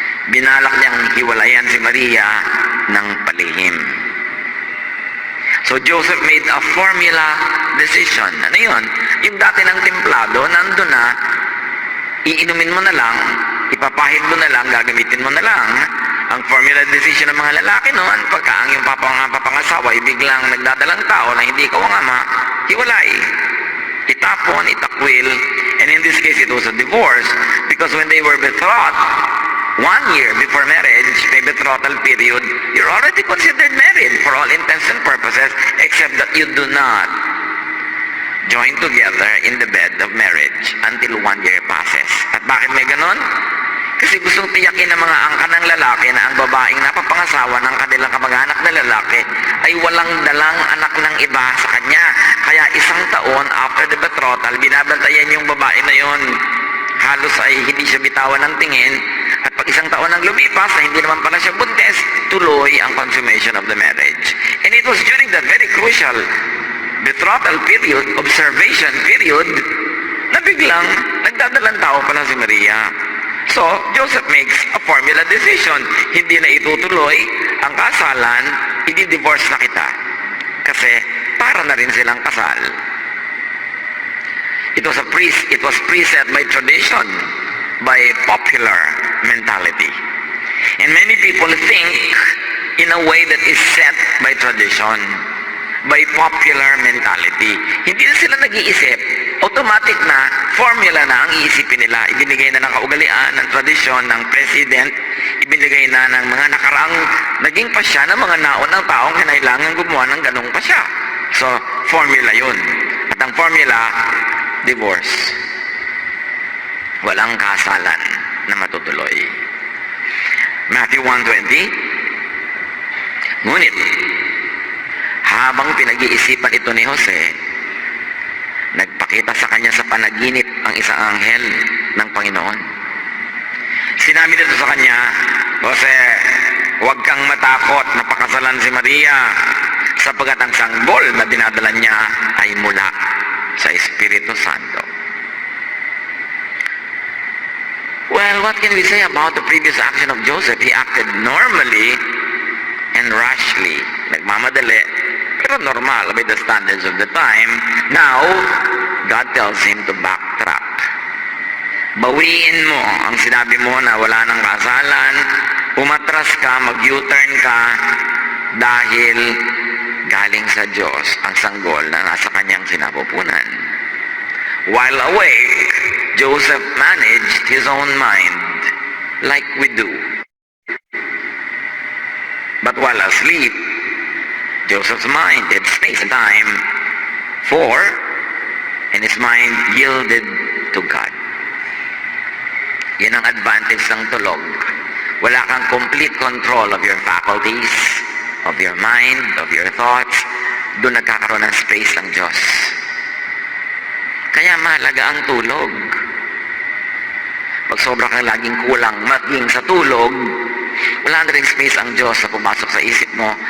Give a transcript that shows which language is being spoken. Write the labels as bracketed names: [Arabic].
[Filipino] Binalak niyang hiwalayan si Maria ng palihim. [English] So Joseph made a formula decision. [Filipino] Ano yun? Yung dati ng templado, nandun na, iinumin mo na lang, ipapahid mo na lang, gagamitin mo na lang. Ang formula decision ng mga lalaki noon, pagka ang yung papangasawa ay biglang nagdadalang tao na hindi ikaw ang ama, hiwalay. Itapon, itakwil, [English] and in this case it was a divorce because when they were betrothed, 1 year before marriage, [Filipino] may betrothal period, [English] you're already considered married for all intents and purposes except that you do not join together in the bed of marriage until 1 year passes. [Filipino] At bakit may ganon? Kasi gustong tiyakin ng mga angka ng lalaki na ang babaeng napapangasawa ng kanilang kamag-anak na lalaki ay walang dalang anak ng iba sa kanya. Kaya 1 taon [English] after the betrothal, [Filipino] binabantayan yung babae na yon. Halos ay hindi siya bitawan ng tingin. At pag 1 taon ang lumipas na hindi naman pala siya buntis, tuloy ang [English] consummation of the marriage. And it was during that very crucial betrothal period, observation period, [Filipino] na biglang nagdadalang tao pala si Maria. [English] So, Joseph makes a formula decision. [Filipino] Hindi na itutuloy ang kasalan, i-divorce na kita. Kasi para na rin silang kasal. [English] It was preset by tradition, by popular mentality. And many people think in a way that is set by tradition, by popular mentality. [Filipino] Hindi na sila nag-iisip. Automatic na formula na ang iisipin nila. Ibinigay na ng kaugalian, ng tradisyon, ng president, ibinigay na ng mga nakaraang naging pasya ng mga naon ng taong kinailangan gumawa ng ganong pasya. So, formula yun. At ang formula, divorce. Walang kasalan na matutuloy. Matthew 1:20. Ngunit, habang pinag-iisipan ito ni Jose, nagpakita sa kanya sa panaginip ang isang anghel ng Panginoon. Sinabi nito sa kanya, Jose, huwag kang matakot na pakasalan si Maria, sapagkat ang sanggol na dinadala niya ay mula sa Espiritu Santo. [English] Well, what can we say about the previous action of Joseph? He acted normally and rashly. [Filipino] Nagmamadali, pero normal [English] by the standards of the time. Now, God tells him to backtrack. [Filipino] Bawiin mo ang sinabi mo na wala nang kasalan, umatras ka, mag-U-turn ka, dahil galing sa Diyos ang sanggol na nasa kanyang sinapupunan. [English] While awake, Joseph managed his own mind like we do. But while asleep, Joseph's mind had space and time and his mind yielded to God. [Filipino] Yan ang advantage ng tulog. Wala kang [English] complete control of your faculties, of your mind, of your thoughts. [Filipino] Doon nagkakaroon ng space ng Diyos. Kaya mahalaga ang tulog. Pag sobra kang laging kulang maging sa tulog, wala na rin space ang Diyos na pumasok sa isip mo.